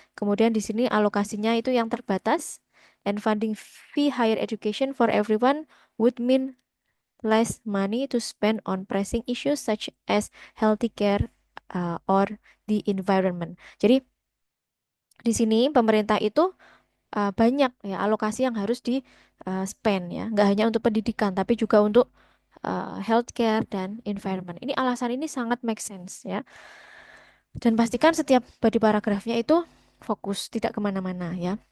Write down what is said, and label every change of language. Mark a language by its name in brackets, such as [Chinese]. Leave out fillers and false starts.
[Indonesian] Kemudian di sini alokasinya itu yang terbatas. [English] And funding fee higher education for everyone would mean less money to spend on pressing issues such as healthy care or the environment. [Indonesian] Jadi di sini pemerintah itu banyak ya alokasi yang harus di spend ya, nggak hanya untuk pendidikan tapi juga untuk healthcare dan environment. Ini alasan ini sangat make sense ya. Dan pastikan setiap body paragrafnya itu fokus, tidak kemana-mana ya.